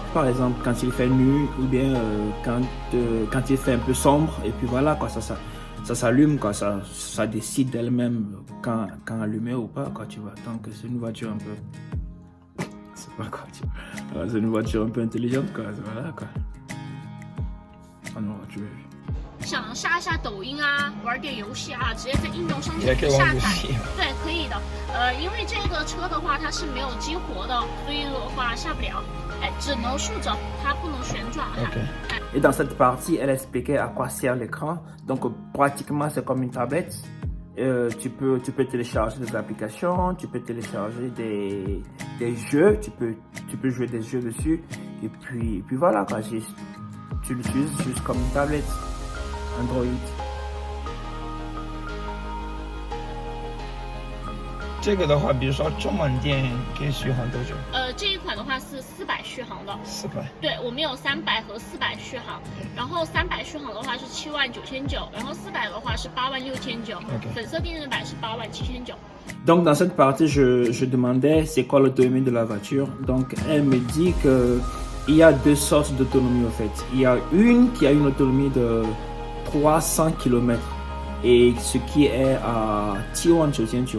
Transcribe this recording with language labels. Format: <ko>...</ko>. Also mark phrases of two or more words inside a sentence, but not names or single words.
<fr>Par exemple, quand il fait nuit ou bien quand il fait un peu sombre. Et puis voilà, quoi, ça s'allume, quoi, ça décide d'elle-même quand allumer ou pas, quoi, tu vois. Donc c'est une voiture un peu... C'est pas quoi, tu vois. C'est une voiture un peu intelligente, quoi. Voilà, quoi. Ah non, tu veux.</fr> <zh>想下一下抖音啊，玩点游戏啊，直接在应用商店里下载。对，可以的。因为这个车的话，它是没有激活的，所以的话下不了。只能竖着，它不能旋转。</zh> <fr>Et dans cette partie, elle expliquait à quoi sert l'écran. Donc pratiquement, c'est comme une tablette. Tu peux télécharger des applications, tu peux télécharger des jeux, tu peux jouer des jeux dessus. Et puis voilà, quoi, tu l'utilises juste comme une tablette Android.</fr> <zh>这个的话，比如说中门店可以续航多久？这一款的话是400续航的。 400。对，我们有300和400续航。然后300续航的话是79900，然后400的话是86900。粉色电动版是87900。</zh> <fr>Donc dans cette partie, je demandais c'est quoi l'autonomie de la voiture. Donc elle me dit que il y a deux sortes d'autonomie en fait. Il y a une qui a une autonomie de 300 km et ce qui est à 799.</fr>